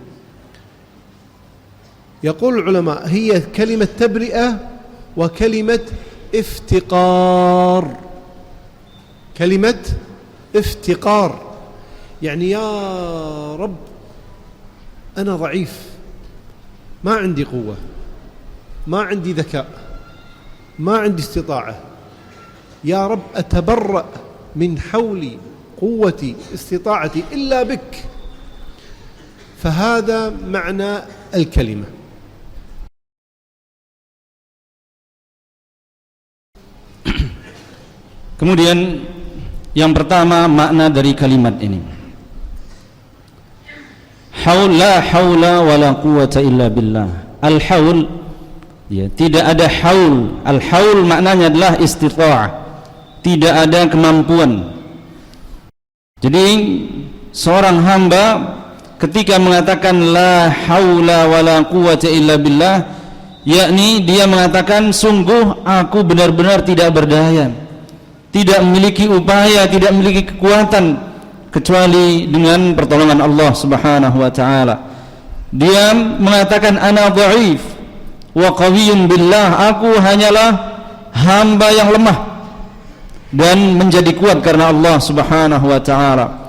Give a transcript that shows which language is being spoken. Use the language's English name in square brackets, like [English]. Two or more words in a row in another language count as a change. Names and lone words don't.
[Arabic] يقول العلماء هي كلمة تبرئة وكلمة افتقار، كلمة افتقار، يعني يا رب أنا ضعيف، ما عندي قوة، ما عندي ذكاء، ما عندي استطاعة، يا رب أتبرأ من حولي قوتي استطاعتي إلا بك. فهذا معنى الكلمة. [Indonesian] Kemudian yang pertama makna dari kalimat ini, [Arabic] لا حول ولا قوة إلا بالله. [Indonesian] Al-haul, ya, tidak ada haul. Al-haul maknanya adalah istita'ah, tidak ada kemampuan. Jadi seorang hamba ketika mengatakan [Arabic] لا حول ولا قوة إلا بالله, [Indonesian] yakni dia mengatakan sungguh aku benar-benar tidak berdaya, tidak memiliki upaya, tidak memiliki kekuatan kecuali dengan pertolongan Allah [Arabic] سبحانه وتعالى. [Indonesian] Dia mengatakan [Arabic] أنا ضعيف وقوي بالله, [Indonesian] aku hanyalah hamba yang lemah dan menjadi kuat karena Allah [Arabic] سبحانه وتعالى.